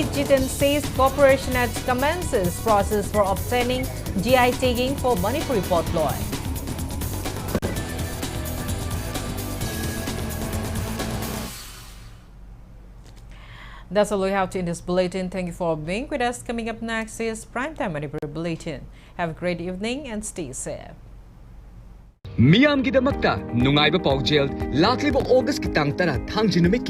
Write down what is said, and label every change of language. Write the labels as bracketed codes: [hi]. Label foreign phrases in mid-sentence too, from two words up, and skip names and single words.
[en] Jitin says corporation has commences process for obtaining GI tagging for Manipuri Potloi. That's all we have in this bulletin. Thank you for being with us. Coming up next is Primetime Manipur Bulletin. Have a great evening and stay safe. [mni] Miyam gidamakta nungaiba paujel laklibo August kitang tara thang jinumik